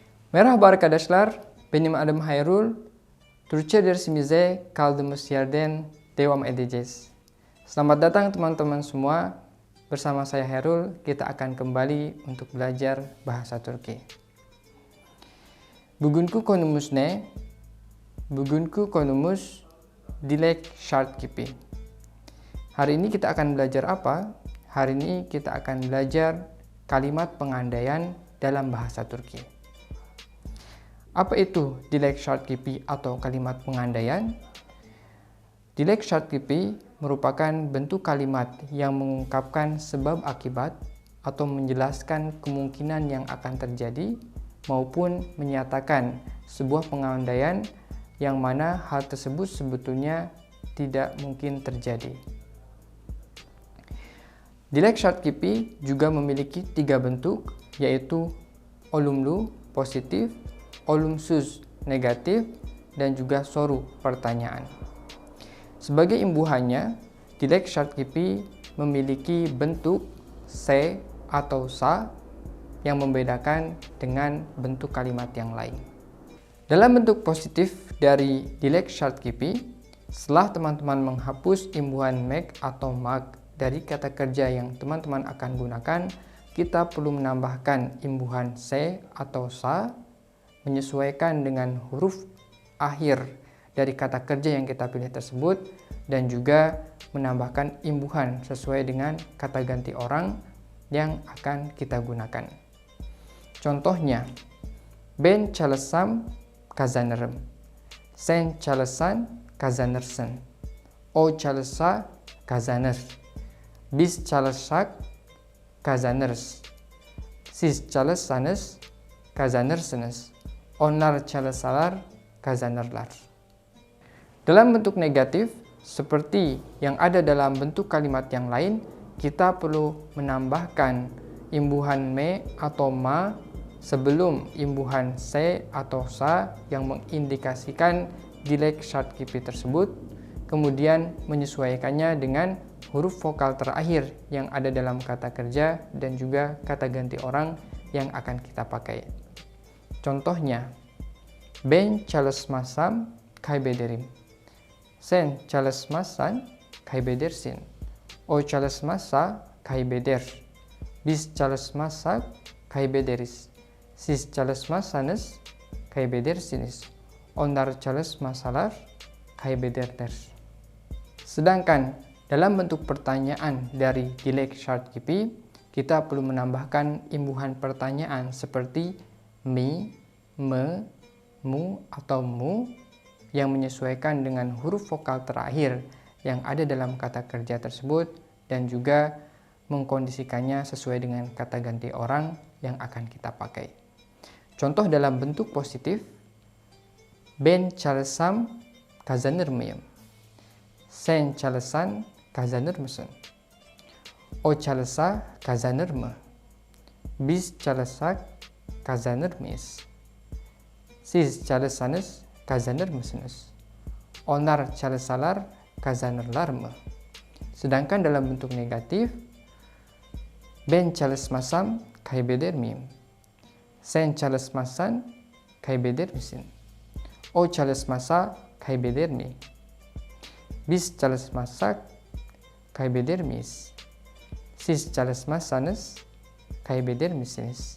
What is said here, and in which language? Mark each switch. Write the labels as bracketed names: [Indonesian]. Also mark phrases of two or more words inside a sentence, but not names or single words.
[Turkish] Merhaba arkadaşlar, benim adım Hayrul. Türkçe dersimize kaldığımız yerden devam edeceğiz. [Indonesian] Selamat datang teman-teman semua. Bersama saya Hayrul, kita akan kembali untuk belajar bahasa Turki. [Turkish] Bugünkü konumuz ne? Bugünkü konumuz dilek şart kipi. [Indonesian] Hari ini kita akan belajar apa? Hari ini kita akan belajar kalimat pengandaian dalam bahasa Turki. Apa itu [Turkish] dilek şart kipi [Indonesian] atau kalimat pengandaian? [Turkish] Dilek şart kipi [Indonesian] merupakan bentuk kalimat yang mengungkapkan sebab akibat atau menjelaskan kemungkinan yang akan terjadi maupun menyatakan sebuah pengandaian yang mana hal tersebut sebetulnya tidak mungkin terjadi. [Turkish] Dilek şart kipi [Indonesian] juga memiliki 3 bentuk, yaitu olumlu positif, olumsuz negatif, dan juga soru pertanyaan. Sebagai imbuhannya, [Turkish] dilek şart kipi [Indonesian] memiliki bentuk se atau sa yang membedakan dengan bentuk kalimat yang lain. Dalam bentuk positif dari [Turkish] dilek şart kipi, [Indonesian] setelah teman-teman menghapus imbuhan mek atau mak dari kata kerja yang teman-teman akan gunakan, kita perlu menambahkan imbuhan se atau sa menyesuaikan dengan huruf akhir dari kata kerja yang kita pilih tersebut, dan juga menambahkan imbuhan sesuai dengan kata ganti orang yang akan kita gunakan. Contohnya, [Turkish] ben çalışsam kazanırım, sen çalışsan kazanırsın, o çalışsa kazanır, biz çalışsak kazanırız, siz çalışsanız kazanırsınız, onlar çalışsalar kazanırlar. [Indonesian] Dalam bentuk negatif, seperti yang ada dalam bentuk kalimat yang lain, kita perlu menambahkan imbuhan me atau ma sebelum imbuhan se atau sa yang mengindikasikan [Turkish] dilek şart kipi [Indonesian] tersebut, kemudian menyesuaikannya dengan huruf vokal terakhir yang ada dalam kata kerja dan juga kata ganti orang yang akan kita pakai. Contohnya, [Turkish] ben çalışmazsam kaybederim, sen çalışmazsan kaybedersin, o çalışmazsa kaybeder, biz çalışmazsak kaybederiz, siz çalışmazsanız kaybedersiniz, onlar çalışmasalar kaybederler. [Indonesian] Sedangkan dalam bentuk pertanyaan dari [Turkish] dilek şart kipi, [Indonesian] kita perlu menambahkan imbuhan pertanyaan seperti mi, me, mu, atau mu yang menyesuaikan dengan huruf vokal terakhir yang ada dalam kata kerja tersebut, dan juga mengkondisikannya sesuai dengan kata ganti orang yang akan kita pakai. Contoh dalam bentuk positif, [Turkish] ben çalışsam kazanır mıyım? Sen çalışsan kazanır mısın? O çalışsa kazanır mı? Biz çalışsak kazanır mıyız? Siz çalışsanız kazanır mısınız? Onlar çalışsalar kazanırlar mı? [Indonesian] Sedangkan dalam bentuk negatif, [Turkish] ben çalışmasam kaybeder miyim? Sen çalışmazsan kaybeder misin? O çalışmasa kaybeder mi? Biz çalışmazsak kaybeder miyiz? Siz çalışmazsanız kaybeder misiniz?